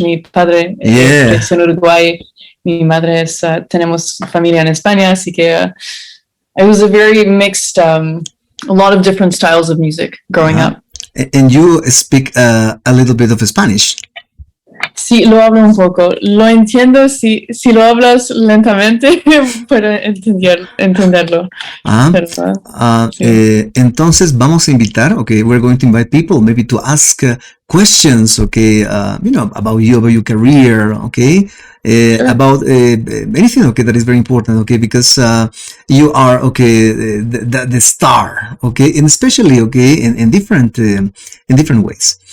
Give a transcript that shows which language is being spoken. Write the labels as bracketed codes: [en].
[es] Mi padre es en Uruguay, mi madre tenemos familia en España, así que [en] it was a very mixed, a lot of different styles of music growing up. And you speak a little bit of Spanish? [es] Sí, lo hablo un poco. Lo entiendo si lo hablas lentamente, puedo entenderlo. Ah, Pero, sí. entonces vamos a invitar, [en] okay, we're going to invite people maybe to ask questions, okay, about you, about your career, okay, Sure. about anything, okay, that is very important, okay, because you are, okay, the star, okay, and especially, okay, in different ways.